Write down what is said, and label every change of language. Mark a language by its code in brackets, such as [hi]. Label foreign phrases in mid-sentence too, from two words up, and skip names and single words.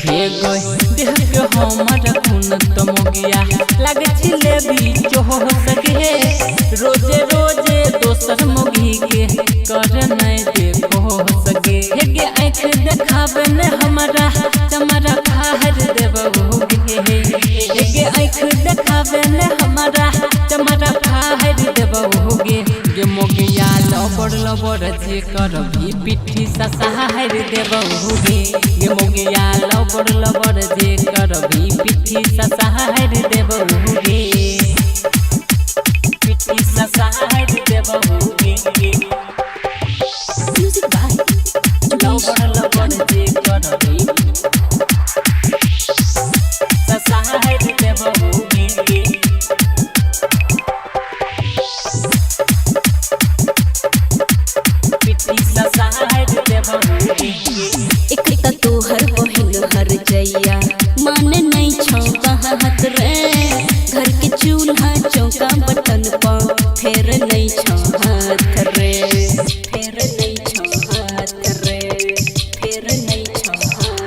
[mag] हे गोय देह के हमर खून तो मोगिया लग छिले बीचो हो सके, रोजे रोजे दोसर मोगी के कर नहीं देखो सके। हे गे आँख देखावे न हमारा चमरा फाड़ देबहुगे, हे गे आँख देखावे न हमारा चमरा फाड़ देबहुगे। गे मोगिया लबड़ लबड़ जे करबी पिठी ससार देबहुगे, गे मोगिया लबड़ लबड़ जे करबी पिठी ससार देबहुगे, पिठी ससार देबहुगे। [en] Music by Yogesh [mag] लबड़ लबड़ जे करबी ससार देबहुगे। एक त तोहर बहिन हर जैया मान नहीं छौ कहाँ हाथ रे, घर के चूल्हा चौका बटन पर फेर नहीं छौ हाथ रे, फेर नहीं छौ हाथ रे, फेर नहीं छौ हाथ।